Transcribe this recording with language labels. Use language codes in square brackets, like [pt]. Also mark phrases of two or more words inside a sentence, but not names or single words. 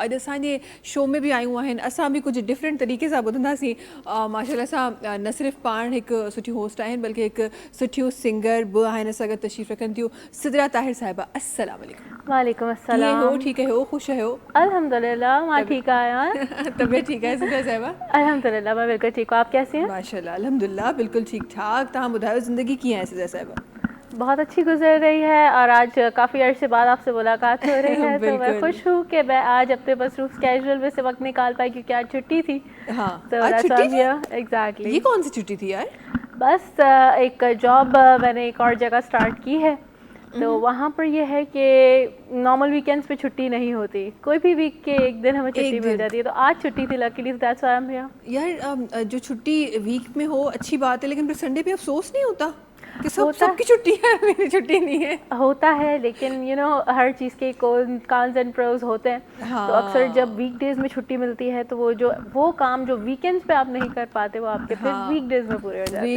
[sd] अॼु असांजे शो में बि आयूं आहिनि, असां बि कुझु डिफरेंट तरीक़े सां ॿुधंदासीं। माशाल्लाह सां न सिर्फ़ु पाण हिकु सुठी होस्ट आहिनि बल्कि हिकु सुठियूं सिंगर बि आहिनि असां गॾु तशरीफ़ रखनि थियूं। सिदरा ताहिर साहिबा, अस्सलाम वालेकुम। वालेकुम कीअं अस्सलाम। हो, ठीक आहियो, ख़ुशि आहियो? अल्हम्दुलिल्लाह मां ठीक आहियां। तबियत ठीक आहे सिदरा साहिबा? [ur] الحمدللہ میں بالکل ٹھیک ہوں، آپ کیسی ہیں? [sd] माशाल्लाह अल्हम्दुलिल्लाह बिल्कुल ठीक ठाक। तव्हां ॿुधायो ज़िंदगी कीअं आहे सिदरा साहिबा? [ur] بہت اچھی گزر رہی ہے اور آج کافی عرصے بعد آپ سے ملاقات ہو رہی ہے تو میں خوش ہوں کہ میں آج اپنے مصروف कैजुअल میں سے وقت نکال پائی کیونکہ آج چھٹی تھی। हाँ, तो آج چھٹی تھی? एग्जैक्टली। یہ کون سی چھٹی تھی یار? بس ایک جॉب میں نے ایک اور جگہ स्टार्ट کی ہے تو وہاں پر یہ ہے کہ [en] normal weekends [ur] پہ چھٹی نہیں ہوتی، کوئی بھی वीक کے ایک دن ہمیں چھٹی مل جاتی ہے، تو آج چھٹی تھی लकीली, [en] That's why I am here. [ur] یار جو چھٹی वीक میں ہو اچھی بات ہے، لیکن پھر संडे پہ افسوس نہیں ہوتا کہ سب کی چھٹی ہے، میری چھٹی نہیں ہے? ہوتا ہے، لیکن [en] you know [ur] ہر چیز کے [en] cons and pros [ur] ہوتے ہیں. हाँ। تو اکثر جب वीकडेज میں چھٹی ملتی ہے تو وہ کام جو वीकेंड्स پہ آپ نہیں کر پاتے وہ آپ کے پھر वीकडेज میں پورے ہو جاتے ہیں।